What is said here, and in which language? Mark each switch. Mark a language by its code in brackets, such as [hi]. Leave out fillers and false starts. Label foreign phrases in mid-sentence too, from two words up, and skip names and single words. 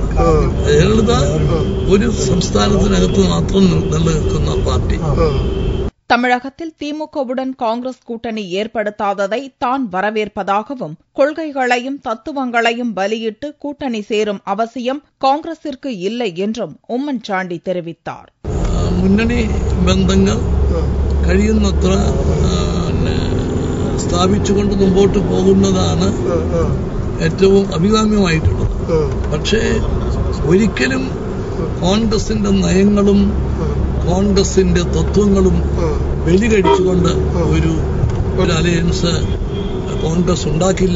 [ml] ജയലളിത ഒരു സംസ്ഥാനത്തിനകത്ത് മാത്രം നിലനിൽക്കുന്ന പാർട്ടി. [ta] தமிழகத்தில் திமுகவுடன் காங்கிரஸ் கூட்டணி ஏற்படுத்தாததை தான் வரவேற்பதாகவும், கொள்கைகளையும் தத்துவங்களையும் பலியிட்டு கூட்டணி சேரும் அவசியம் காங்கிரசிற்கு இல்லை என்றும் உம்மன் சாண்டி தெரிவித்தார். [ml] മുന്നണി ബന്ധങ്ങൾ കഴിയുന്നത്ര സ്ഥാപിച്ചുകൊണ്ട് മുമ്പോട്ട് പോകുന്നതാണ് ഏറ്റവും അഭികാമ്യമായിട്ടുള്ളത്. പക്ഷേ ഒരിക്കലും കോൺഗ്രസിന്റെ നയങ്ങളും കോൺഗ്രസിന്റെ തത്വങ്ങളും ബലികഴിച്ചുകൊണ്ട് ഒരു അലയൻസ് കോൺഗ്രസ് ഉണ്ടാക്കില്ല.